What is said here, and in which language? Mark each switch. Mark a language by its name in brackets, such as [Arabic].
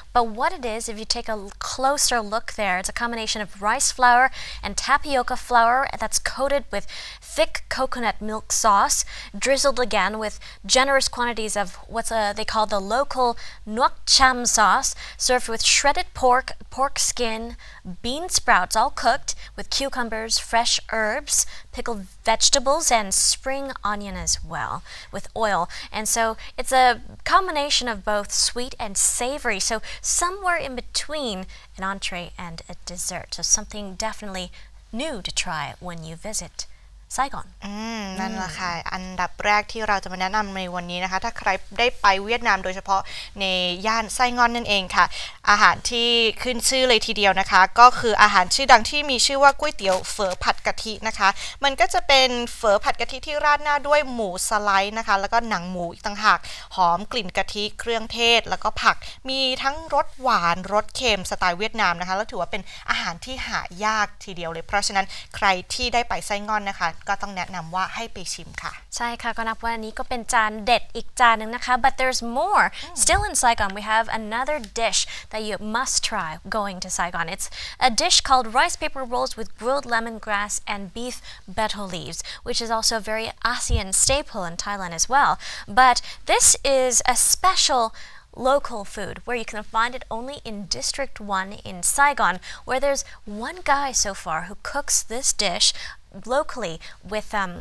[English] But what it is, if you take a closer look there, it's a combination of rice flour and tapioca flour that's coated with thick coconut milk sauce, drizzled again with generous quantities of what they call the local nuoc cham sauce, served with shredded pork, pork skin, bean sprouts all cooked with cucumbers, fresh herbs, pickled vegetables, and spring onion as well with oil. And so it's a combination of both sweet and savory, so somewhere in between an entree and a dessert. So something definitely new to try when you visit Saigon [Thai] นั่นแหละค่ะอันดับแรกที่เราจะมาแนะนำในวันนี้นะคะถ้าใครได้ไปเวียดนามโดยเฉพาะในย่านไซงอนนั่นเองค่ะอาหารที่ขึ้นชื่อเลยทีเดียวนะคะก็คืออาหารชื่อดังที่มีชื่อว่าก๋วยเตี๋ยวเฝอผัดกะทินะคะมันก็จะเป็นเฝอผัดกะทิที่ราดหน้าด้วยหมูสไลด์นะคะแล้วก็หนังหมูอีกต่างหากหอมกลิ่นกะทิเครื่องเทศแล้วก็ผักมีทั้งรสหวานรสเค็มสไตล์เวียดนามนะคะแล้วถือว่าเป็นอาหารที่หายากทีเดียวเลยเพราะฉะนั้นใครที่ได้ไปไซงอนนะคะ ก็ต้องแนะนำว่าให้ไปชิมค่ะ ใช่ค่ะก็นับว่าอันนี้ก็เป็นจานเด็ดอีกจานหนึ่งนะคะ [English] but there's more still in Saigon we have another dish that you must try going to Saigon it's a dish called rice paper rolls with grilled lemongrass and beef betel leaves which is also a very ASEAN staple in Thailand as well but this is a special local food where you can find it only in District 1 in Saigon where there's one guy so far who cooks this dish locally with